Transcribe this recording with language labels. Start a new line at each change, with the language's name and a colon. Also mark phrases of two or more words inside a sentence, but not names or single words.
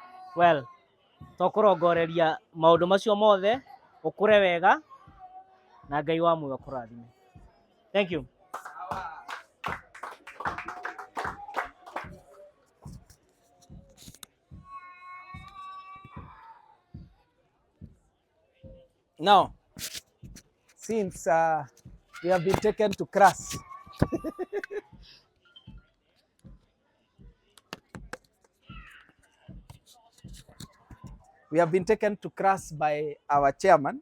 Kikuyu: well tokurongoreria maundu macio mothe ukure wega na Ngai wa muoyo akurathime.
English: Thank you. Now, since we have been taken to class, we have been taken to class by our chairman.